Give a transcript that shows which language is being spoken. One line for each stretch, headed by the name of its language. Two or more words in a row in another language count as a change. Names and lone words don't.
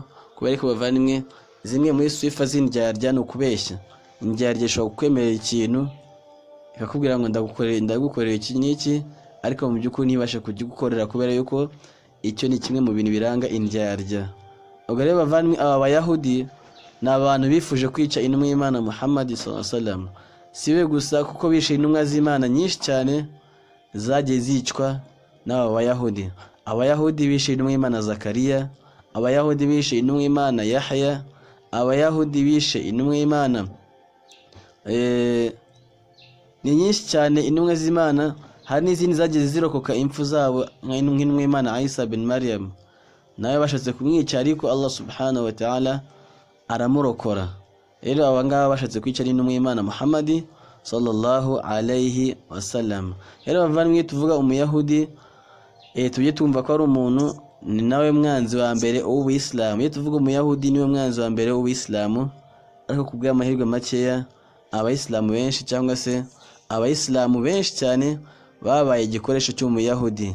Kinyarwanda: Kubera ko bavandimwe, zimwe muri swifa z'indyarya no kubeshya. Indyarya ishobora kukwemerera ikintu ikakubwira ngo ndagukorera iki n'iki, ariko mu by'ukuri ntibashe kugigukorera kubera yuko icyo ni kimwe mu bintu biranga indyarya. Ubwo rero bavandimwe, aba bayahudi ni abantu bifuje kwica intumwa y'Imana Muhammad
Arabic: صلى الله عليه وسلم.
Kinyarwanda: Siwe gusa kuko bishe intumwa z'Imana nyinshi cyane zagiye zicwa n'aba bayahudi. Abayahudi bishe intumwa y'Imana Zakariya, abayahudi bishe intumwa y'Imana Yahya, abayahudi bishe intumwa y'Imana ni nyinshi cyane intumwa z'Imana. Hari n'izindi zagiye zirokoka impfu zabo nk'intumwa y'Imana Isa bin Maryam, nawe bashatse kumwica ariko Allah
Arabic: سبحانه وتعالى
Kinyarwanda: aramurokora. Rero aba ngaba bashatse kwica n'intumwa y'Imana Muhammad
Arabic: صلى الله عليه وسلم.
Kinyarwanda: Rero bavandimwe, tuvuga umuyahudi tujye tumva ko ari umuntu, ni nawe mwanzi wa mbere w'Ubuislamu. Iyo tuvuga umuyahudi niwe mwanzi wa mbere w'Ubuislamu, ariko kubw'amahirwe makeya abayisilamu benshi cyangwa se abayisilamu benshi cyane babaye igikoresho cy'umuyahudi.